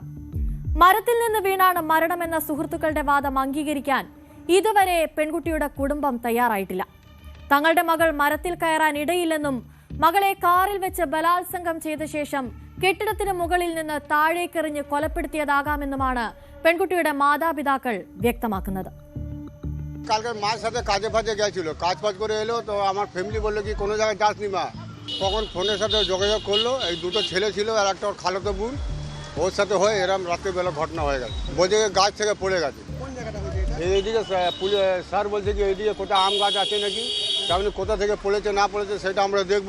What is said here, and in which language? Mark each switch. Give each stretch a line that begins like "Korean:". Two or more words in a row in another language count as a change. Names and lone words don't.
Malayalam: മരത്തിൽ നിന്ന് വീണാണ് മരണമെന്ന സുഹൃത്തുക്കളുടെ വാദം അംഗീകരിക്കാൻ ഇതുവരെ പെൺകുട്ടിയുടെ കുടുംബം തയ്യാറായിട്ടില്ല. തങ്ങളുടെ മകൾ മരത്തിൽ കയറാൻ ഇടയില്ലെന്നും മകളെ കാറിൽ വെച്ച് ബലാത്സംഗം ചെയ്ത ശേഷം കെട്ടിടത്തിന് മുകളിൽ നിന്ന് താഴേക്കെറിഞ്ഞ് കൊലപ്പെടുത്തിയതാകാമെന്നുമാണ് പെൺകുട്ടിയുടെ മാതാപിതാക്കൾ വ്യക്തമാക്കുന്നത്.
Bangla: কালকে মার সাথে কাজে ফাজে গেছিল, কাজ ফাজ করে এলো তো আমার ফ্যামিলি বললো কি কোনো জায়গায় যাসনি মা। তখন ফোনের সাথে যোগাযোগ করলো, এই 2টো ছেলে ছিল আর একটা ওর খালাতো বোন, ওর সাথে হয়ে এরম রাত্রেবেলা ঘটনা হয়ে গেছে। বলছে গাছ থেকে পড়ে গেছে। এইদিকে স্যার বলছে কি এইদিকে কোথায় আম গাছ আছে নাকি, তেমনি কোথা থেকে পড়েছে না পড়েছে সেটা আমরা দেখবো।